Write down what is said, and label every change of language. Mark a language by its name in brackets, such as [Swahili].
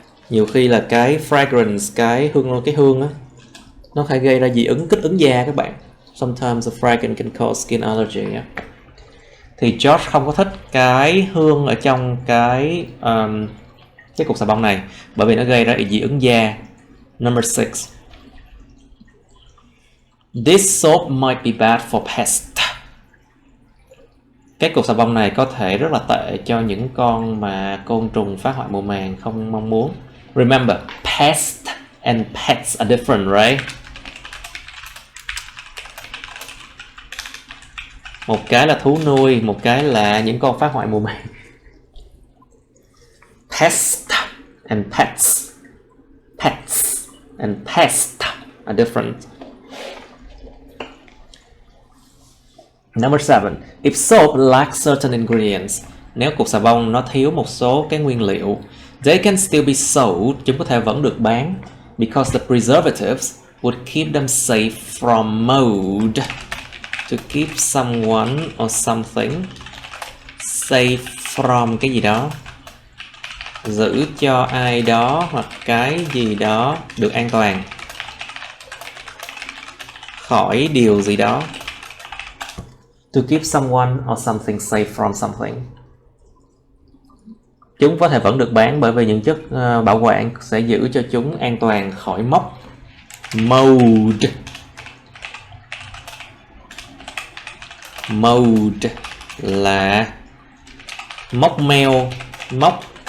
[Vietnamese] Nhiều khi là cái fragrance, cái hương á, nó phải gây ra dị ứng, kích ứng da các bạn. [English] Sometimes the fragrance can cause skin allergy. Yeah. [Vietnamese] Thì George không có thích cái hương ở trong cái cục xà bông này, bởi vì nó gây ra dị ứng da. [English] Number 6. This soap might be bad for pests. [Vietnamese] Cái cục xà bông này có thể rất là tệ cho những con mà côn trùng phá hoại mùa màng không mong muốn. [English] Remember, pest and pets are different, right? [Vietnamese] Một cái là thú nuôi, một cái là những con phá hoại mùa màng. [English] Pest and pets. Pets and pest are different. Number 7. If soap lacks certain ingredients, [Vietnamese] nếu cục xà bông nó thiếu một số cái nguyên liệu, [English] they can still be sold, [Vietnamese] chúng có thể vẫn được bán, [English] because the preservatives would keep them safe from mold. To keep someone or something safe from [Vietnamese] cái gì đó, giữ cho ai đó hoặc cái gì đó được an toàn khỏi điều gì đó. [English] To keep someone or something safe from something. [Vietnamese] Chúng có thể vẫn được bán bởi vì những chất bảo quản sẽ giữ cho chúng an toàn khỏi mốc. Mold. Mold là mốc meo, mốc.